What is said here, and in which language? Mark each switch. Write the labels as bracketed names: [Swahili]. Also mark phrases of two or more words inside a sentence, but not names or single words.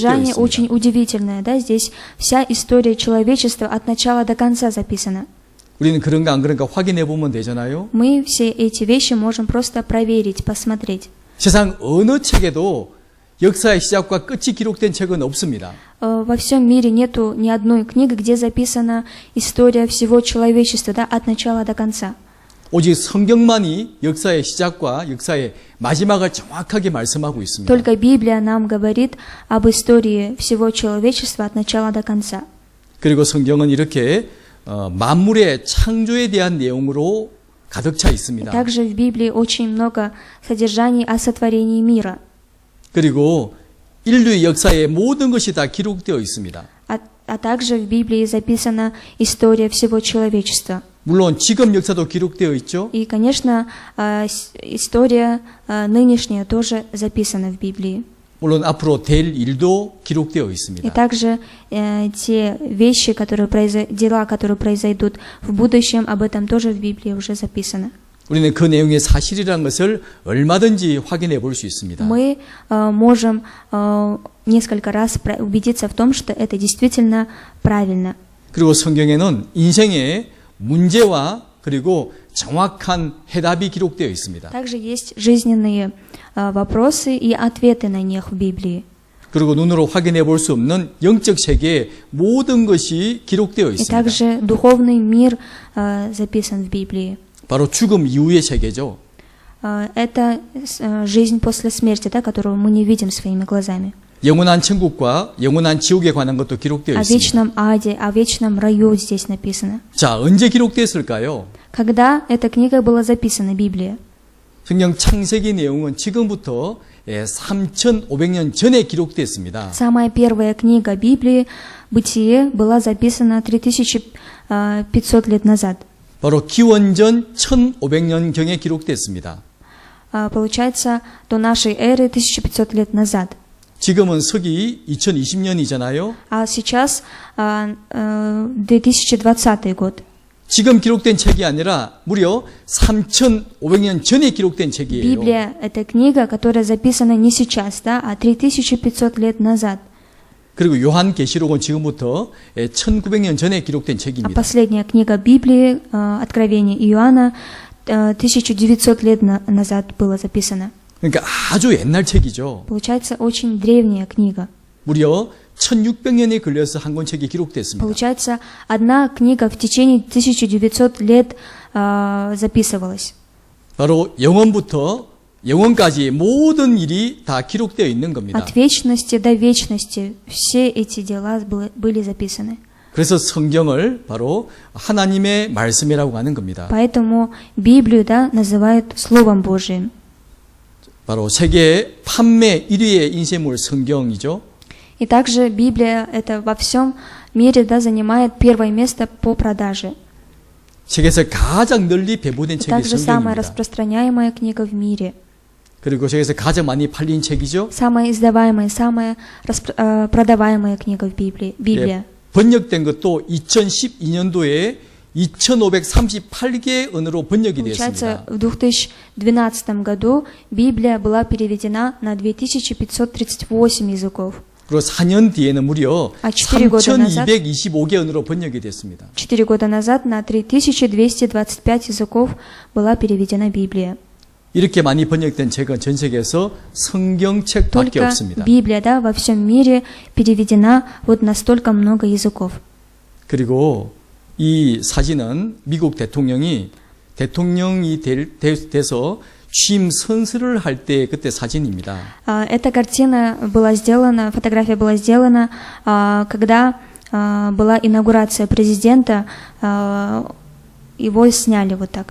[Russian] Содержание [Korean] 있습니다. [Russian] очень удивительное, да, здесь вся история человечества от начала до конца записана. [Korean] 우리는 그런가 안 그런가 확인해 보면 되잖아요. [Russian] Мы все эти вещи можем просто проверить, посмотреть. [Korean] 세상 어느 책에도 역사의 시작과 끝이 기록된 책은 없습니다. [Russian] Во всем мире нету ни одной книги, где записана история всего человечества, да, от начала до конца. [Korean] 오직 성경만이 역사의 시작과 역사의 마지막을 정확하게 말씀하고 있습니다. [Russian] Только Библия нам говорит об истории всего человечества от начала до конца. [Korean] 그리고 성경은 이렇게 만물의 창조에 대한 내용으로 가득 차 있습니다. [Russian] Также в Библии очень много содержаний о сотворении мира. [Korean] 그리고 인류의 역사의 모든 것이 다 기록되어 있습니다. [Russian] А также в Библии записана история всего человечества. [Korean] 물론 지금 역사도 기록되어 있죠. [Russian] И, конечно, история нынешняя тоже записана в Библии. [Korean] 물론 앞으로 될 일도 기록되어 [Russian] И [Korean] 있습니다. [Russian] также те вещи, дела, которые произойдут в будущем, об этом тоже в Библии уже записано. [Korean] 우리는 그 내용의 사실이라는 것을 얼마든지 확인해 볼 수 있습니다. [Russian] Мы можем несколько раз убедиться в том, что это действительно правильно. [Korean] 그리고 성경에는 인생의 문제와 그리고 정확한 해답이 기록되어 있습니다. [Russian] Также есть жизненные вопросы и ответы на них в Библии. [Korean] 그리고 눈으로 확인해 볼 수 없는 영적 세계의 모든 것이 기록되어 [Russian] И [Korean] 있습니다. [Russian] также духовный мир записан в Библии. [Korean] 바로 죽음 이후의 세계죠. [Russian] Это жизнь после смерти, да, которую мы не видим своими глазами. [Korean] 영원한 천국과 영원한 지옥에 관한 것도 기록되어 [Russian] О [Korean] 있습니다. [Russian] вечном аде, о вечном раю здесь написано. [Korean] 자, 언제 기록됐을까요? [Russian] Когда эта книга была записана, Библия? [Korean] 성경 창세기 내용은 지금부터 3,500년 전에 기록됐습니다. [Russian] Самая первая книга Библии, Бытие, была записана 3500 лет назад. [Korean] 바로 기원전 1,500년경에 기록됐습니다. [Russian] Получается, до нашей эры 1500 лет назад. [Korean] 지금은 서기 2020년이잖아요. [Russian] А сейчас 2020 год. [Korean] 지금 기록된 책이 아니라 무려 3,500년 전에 기록된 책이에요. [Russian] Библия — это книга, которая записана не сейчас, да, а 3500 лет назад. [Korean] 그리고 요한계시록은 지금부터 1900년 전에 기록된 [Russian] А [Korean] 책입니다. [Russian] последняя книга Библии, Откровение Иоанна, 1900 лет назад была записана. [Korean] 그러니까 아주 옛날 책이죠. [Russian] Получается, очень древняя книга. [Korean] 무려 1600년이 걸려서 한 권책이 기록됐습니다. [Russian] Получается, одна книга в течение 1900 лет записывалась. [Korean] 바로 영원부터 영원까지 모든 일이 다 기록되어 있는 겁니다. [Russian] От вечности до вечности все эти дела были записаны. [Korean] 그래서 성경을 바로 하나님의 말씀이라고 하는 겁니다. [Russian] Поэтому Библию, да, называют Словом Божиим. [Korean] 바로 세계 판매 1위의 인쇄물 성경이죠. [Russian] И также Библия это во всем мире, да, занимает первое место по продаже. [Korean] 세계에서 가장 널리 배부된 [Russian] И [Korean] 책이 [Russian] также самая [Korean] 성경입니다. [Russian] распространяемая книга в мире. [Korean] 그리고 세계에서 가장 많이 팔린 책이죠. [Russian] Самая издаваемая, самая продаваемая книга в Библии. Библия. [Korean] 번역된 것도 2012년도에 2,538개 언어로 번역이 [Russian] Получается, [Korean] 되었습니다. [Russian] в 2012 году Библия была переведена на 2538 языков. [Korean] 그리고 4년 뒤에는 무려 [Russian] А 4 года назад, [Korean] 3,225개 언어로 번역이 됐습니다. [Russian] 4 года назад на 3225 языков была переведена Библия. [Korean] 이렇게 많이 번역된 책은 전 세계에서 성경책밖에 [Russian] Только [Korean] 없습니다. [Russian] Библия, да, во всем мире переведена вот на столько много языков. [Korean] 그리고 이 사진은 미국 대통령이 돼서 취임 선서를 할 때 그때 사진입니다. [Russian] Эта картина была сделана, фотография была сделана, когда была инаугурация президента, его сняли вот так.